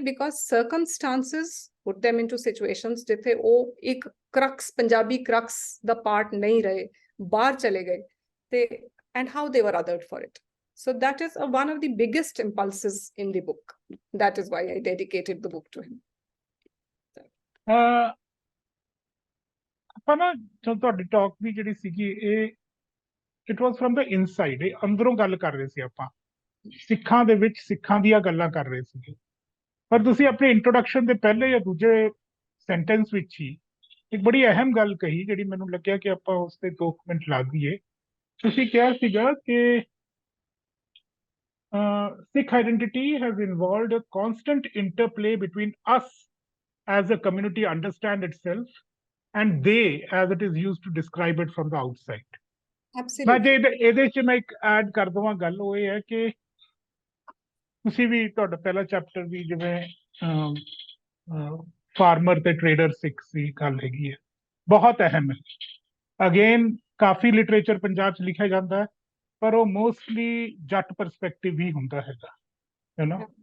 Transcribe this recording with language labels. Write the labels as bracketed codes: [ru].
[en] Because circumstances put them into situations [pa] ਜਿੱਥੇ ਉਹ ਇੱਕ [en] crux, Punjabi crux the part [pa] ਨਹੀਂ ਰਹੇ, ਬਾਹਰ ਚਲੇ ਗਏ, [en] and how they were othered for it. So that is one of the biggest impulses in the book. That is why I dedicated the book to him. [pa] ਆਪਾਂ ਨਾ ਤੁਹਾਡੀ talk ਦੀ ਜਿਹੜੀ ਸੀਗੀ, [en] it was from the inside, [pa] ਇਹ ਅੰਦਰੋਂ ਗੱਲ ਕਰ ਰਹੇ ਸੀ ਆਪਾਂ, ਸਿੱਖਾਂ ਦੇ ਵਿੱਚ ਸਿੱਖਾਂ ਦੀਆਂ ਗੱਲਾਂ ਕਰ ਰਹੇ ਸੀਗੇ। ਪਰ ਤੁਸੀਂ ਆਪਣੇ ਇੰਟਰੋਡਕਸ਼ਨ ਦੇ ਪਹਿਲੇ ਜਾਂ ਦੂਜੇ ਸੈਂਟੈਂਸ ਵਿੱਚ ਹੀ ਇੱਕ ਬੜੀ ਅਹਿਮ ਗੱਲ ਕਹੀ, ਜਿਹੜੀ ਮੈਨੂੰ ਲੱਗਿਆ ਕਿ ਆਪਾਂ ਉਸ ਤੇ 2 ਮਿੰਟ ਲਾ ਦਈਏ। ਤੁਸੀਂ ਕਿਹਾ ਸੀਗਾ ਕਿ [en] Sikh identity has involved a constant interplay between us as a community understand itself and they as it is used to describe it from the outside. Absolutely. [pa] ਮੈਂ ਜੇ ਇਹਦੇ 'ਚ ਮੈਂ ਇੱਕ ਐਡ ਕਰ ਦੇਵਾਂ ਗੱਲ, ਉਹ ਇਹ ਹੈ ਕਿ ਤੁਸੀਂ ਵੀ ਤੁਹਾਡਾ ਪਹਿਲਾ ਚੈਪਟਰ ਵੀ ਜਿਵੇਂ ਫਾਰਮਰ ਤੇ ਟ੍ਰੇਡਰ ਸਿੱਖ ਦੀ ਗੱਲ ਹੈਗੀ ਹੈ, ਬਹੁਤ ਅਹਿਮ ਹੈ। ਅਗੇਨ ਕਾਫੀ ਲਿਟਰੇਚਰ ਪੰਜਾਬ 'ਚ ਲਿਖਿਆ ਜਾਂਦਾ ਹੈ, ਪਰ ਉਹ ਮੋਸਟਲੀ ਜੱਟ ਪਰਸਪੈਕਟਿਵ ਹੀ ਹੁੰਦਾ ਹੈਗਾ, ਹੈ ਨਾ।